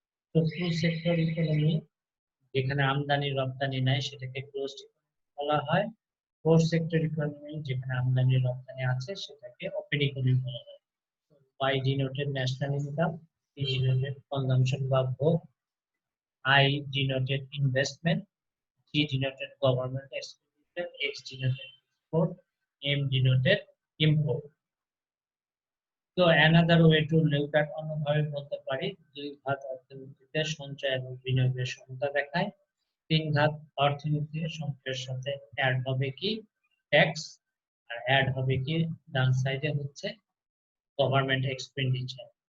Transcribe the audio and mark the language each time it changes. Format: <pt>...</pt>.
<en>So two sector economy,</en> <bn>যেখানে আমদানি রপ্তানি নাই সেটাকে ক্লোজড বলা হয়। ফোর সেক্টর ইকোনমি, যেখানে আমদানি রপ্তানি আছে সেটাকে ওপেন ইকোনমি বলা হয়।</bn> <en>Y denoted national income, C denoted consumption</en> <bn>বা ভোগ,</bn> <en>I denoted investment, G denoted government expenditure, X denoted export, M denoted import. So another way to look at</en> <bn>অন্যভাবে বলতে পারি, দুই ঘাত অর্থনীতিতে সঞ্চয় এবং বিনিয়োগের সমতা দেখায়। তিন ঘাত অর্থনীতিতে সঞ্চয়ের সাথে অ্যাড হবে কি ট্যাক্স, আর অ্যাড হবে কি ডান সাইডে হচ্ছে গভর্নমেন্ট এক্সপেন্ডিচার।</bn>